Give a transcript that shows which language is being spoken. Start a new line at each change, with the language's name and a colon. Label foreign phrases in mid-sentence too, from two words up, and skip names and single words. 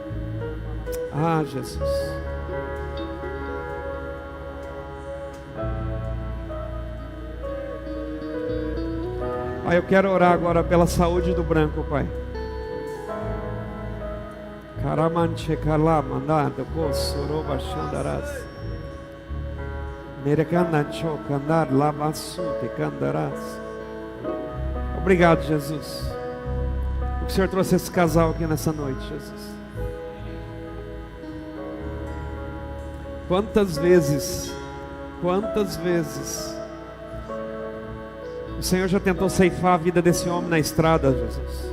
Portuguese: Ah, Jesus. Pai, eu quero orar agora pela saúde do Branco, Pai. Karamanche kalamandado bosoroba shandaras. Merekanancho kandar lamasu te kandaras. Obrigado, Jesus. O Senhor trouxe esse casal aqui nessa noite, Jesus. Quantas vezes o Senhor já tentou ceifar a vida desse homem na estrada, Jesus.